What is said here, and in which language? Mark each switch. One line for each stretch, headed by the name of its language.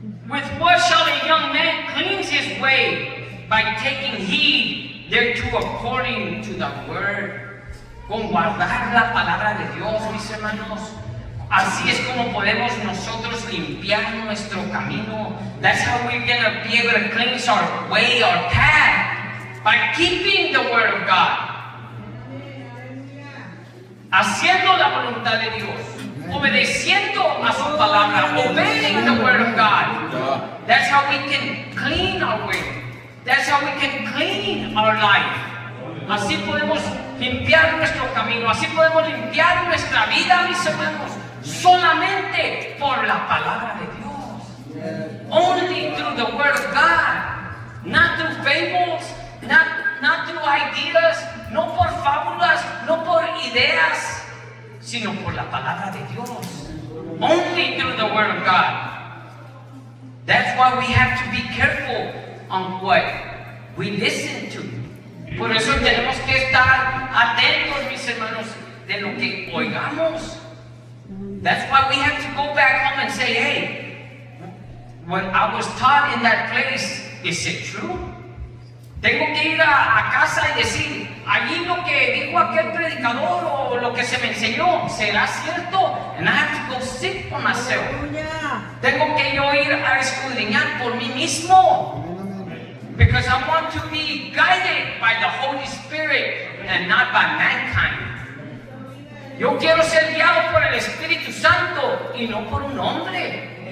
English: With what shall a young man cleanse his way? By taking heed thereto according to the word.
Spanish: Con guardar la palabra de Dios, mis hermanos. Así es como podemos nosotros limpiar nuestro camino.
English: That's how we're going to be able to cleanse our way, our path. By keeping the word of God.
Spanish: Haciendo la voluntad de Dios. Obedeciendo a su palabra.
English: Obeying the word of God. That's how we can clean our way. That's how we can clean our life.
Spanish: Así podemos limpiar nuestro camino. Así podemos limpiar nuestra vida, mis hermanos. Solamente por la palabra de Dios.
English: Only through the word of God. Not through fables. Not through ideas.
Spanish: No por fábulas. No por ideas. Sino por la palabra de Dios.
English: Only through the word of God. That's why we have to be careful on what we listen to.
Spanish: Por eso tenemos que estar atentos, mis hermanos, de lo que oigamos.
English: That's why we have to go back home and say, hey, what I was taught in that place, is it true?
Spanish: Tengo que ir a casa y decir, allí lo que dijo aquel predicador o lo que se me enseñó, ¿será cierto?
English: And I have to go sit for myself.
Spanish: Aleluya. Tengo que yo ir a escudriñar por mí mismo.
English: Because I want to be guided by the Holy Spirit and not by mankind.
Spanish: Yo quiero ser guiado por el Espíritu Santo y no por un hombre.